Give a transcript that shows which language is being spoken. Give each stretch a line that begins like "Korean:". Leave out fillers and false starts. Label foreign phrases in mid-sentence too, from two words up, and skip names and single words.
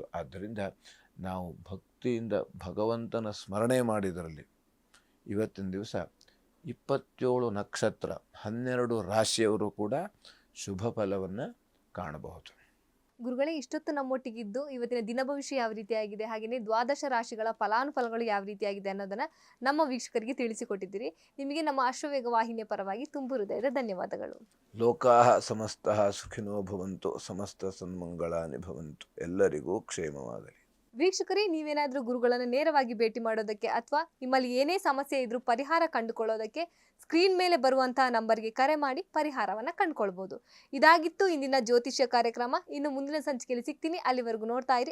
Kannada: ಆದ್ದರಿಂದ ನಾವು ಭಕ್ತಿಯಿಂದ ಭಗವಂತನ ಸ್ಮರಣೆ ಮಾಡಿದರಲ್ಲಿ ಇವತ್ತಿನ ದಿವಸ 27 ನಕ್ಷತ್ರ 12 ರಾಶಿಯವರು ಕೂಡ ಶುಭ ಫಲವನ್ನು ಕಾಣಬಹುದು. ಗುರುಗಳೇ, ಇಷ್ಟೊತ್ತು ನಮ್ಮೊಟ್ಟಿಗಿದ್ದು ಇವತ್ತಿನ ದಿನ ಭವಿಷ್ಯ ಯಾವ ರೀತಿಯಾಗಿದೆ, ಹಾಗೆಯೇ ದ್ವಾದಶ ರಾಶಿಗಳ ಫಲಾನುಫಲಗಳು ಯಾವ ರೀತಿಯಾಗಿದೆ ಅನ್ನೋದನ್ನ ನಮ್ಮ ವೀಕ್ಷಕರಿಗೆ ತಿಳಿಸಿಕೊಟ್ಟಿದ್ದೀರಿ. ನಿಮಗೆ ನಮ್ಮ ಅಶ್ವವೇಗ ವಾಹಿನಿಯ ಪರವಾಗಿ ತುಂಬು ಹೃದಯದ ಧನ್ಯವಾದಗಳು.
Sanskrit: ಲೋಕಾಃ ಸಮಸ್ತಃ ಸುಖಿನೋ ಭವಂತು, ಸಮಸ್ತ ಸನ್ಮಂಗಳಾನಿ ಭವಂತು.
Kannada: ಎಲ್ಲರಿಗೂ ಕ್ಷೇಮವಾಗಲಿ. ವೀಕ್ಷಕರೇ, ನೀವೇನಾದರೂ ಗುರುಗಳನ್ನು ನೇರವಾಗಿ ಭೇಟಿ ಮಾಡೋದಕ್ಕೆ ಅಥವಾ ನಿಮ್ಮಲ್ಲಿ ಏನೇ ಸಮಸ್ಯೆ ಇದ್ರೂ ಪರಿಹಾರ ಕಂಡುಕೊಳ್ಳೋದಕ್ಕೆ ಸ್ಕ್ರೀನ್ ಮೇಲೆ ಬರುವಂತಹ ನಂಬರ್ಗೆ ಕರೆ ಮಾಡಿ ಪರಿಹಾರವನ್ನು ಕಂಡುಕೊಳ್ಬೋದು. ಇದಾಗಿತ್ತು ಇಂದಿನ ಜ್ಯೋತಿಷ್ಯ ಕಾರ್ಯಕ್ರಮ. ಇನ್ನು ಮುಂದಿನ ಸಂಚಿಕೆಯಲ್ಲಿ ಸಿಗ್ತೀನಿ.